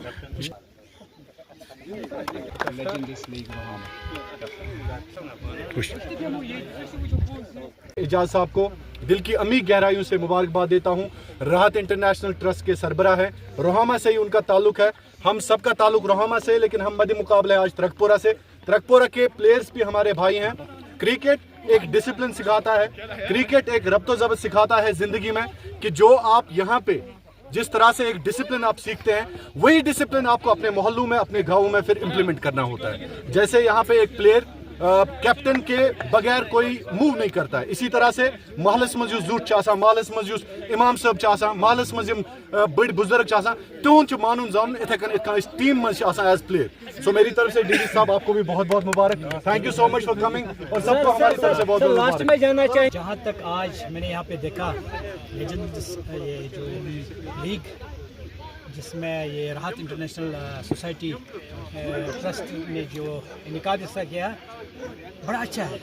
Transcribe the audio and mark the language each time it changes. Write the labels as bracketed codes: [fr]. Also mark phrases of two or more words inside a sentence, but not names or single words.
[ur] اعجاز صاحب کو دل کی عمیق گہرائیوں سے مبارکباد دیتا ہوں. راحت انٹرنیشنل ٹرسٹ کے سربراہ ہیں, روہامہ سے ہی ان کا تعلق ہے. ہم سب کا تعلق روہامہ سے, لیکن ہم مد مقابلہ ہے آج ترکپورہ سے. ترکپورہ کے پلیئرز بھی ہمارے بھائی ہیں. کرکٹ ایک ڈسپلن سکھاتا ہے, کرکٹ ایک ربط و ضبط سکھاتا ہے زندگی میں, کہ جو آپ یہاں پہ جس طرح سے ایک ڈسپلن آپ سیکھتے ہیں وہی ڈسپلن آپ کو اپنے محلوں میں اپنے گاؤں میں پھر امپلیمنٹ کرنا ہوتا ہے. جیسے یہاں پہ ایک پلیئر کیپٹن کے بغیر کوئی موو نہیں کرتا ہے, اسی طرح سے [ks] محلس مز زوٹ چاسان, محلس مز امام صاحب چاسان, محلس مز بڑ بزرگ چاسان تہن مانن زانن اتھے کن ٹیم مز آسان ایز پلیئر. [ur] سو میری طرف سے ڈی ڈی صاحب آپ کو بھی بہت بہت مبارک. [en] Thank you so much for coming, [ur] اور سب کو ہماری طرف سے بہت بہت لاسٹ مبارک. میں جاننا چاہیے جہاں تک آج میں نے یہاں پہ دیکھا لیجنڈس یہ جو لیگ جس میں یہ راحت انٹرنیشنل سوسائٹی ٹرسٹ نے جو انعقاد حصہ کیا بڑا اچھا ہے.